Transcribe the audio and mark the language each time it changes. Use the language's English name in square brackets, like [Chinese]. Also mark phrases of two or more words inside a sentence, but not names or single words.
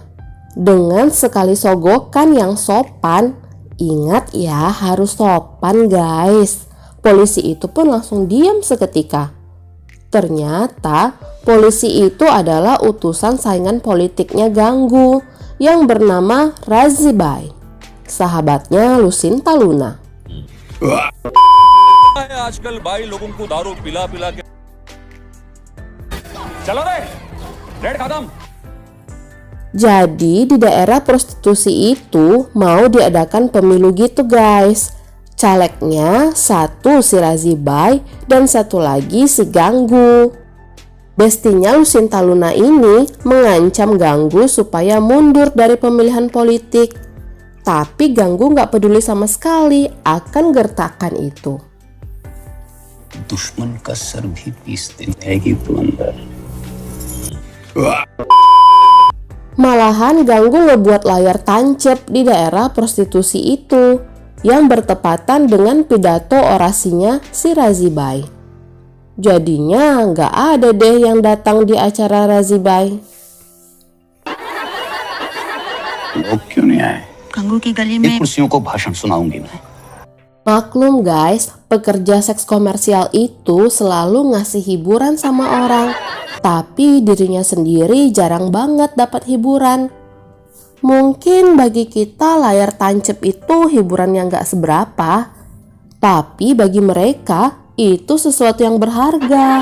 [Indonesian] Dengan sekali sogokan yang sopan, ingat ya harus sopan guys. Polisi itu pun langsung diam seketika. Ternyata polisi itu adalah utusan saingan politiknya Ganggu yang bernama Razibai, sahabatnya Lucinta Luna. [Hindi] आजकल भाई लोगों को दारू पिला पिला के चलो रे रेड खत्म। [Indonesian] Jadi di daerah prostitusi itu mau diadakan pemilu gitu guys. Calegnya satu si Razibai dan satu lagi si Ganggu. Bestinya Lucinta Luna ini mengancam Ganggu supaya mundur dari pemilihan politik. Tapi Ganggu gak peduli sama sekali akan gertakan itu. [Hindi] दुश्मन का सर भी पीस देगी तू अंदर। [Indonesian] Malahan Ganggu ngebuat layar tancap di daerah prostitusi itu yang bertepatan dengan pidato orasinya si Razibai. Jadinya nggak ada deh yang datang di acara Razibai. [Hindi] लोग क्यों नहीं आए? गंगू की गली ये में कुर्सियों को भाषण सुनाऊंगी मैं। [Indonesian] Maklum guys, pekerja seks komersial itu selalu ngasih hiburan sama orang, tapi dirinya sendiri jarang banget dapat hiburan. Mungkin bagi kita layar tancap itu hiburan yang gak seberapa, tapi bagi mereka itu sesuatu yang berharga.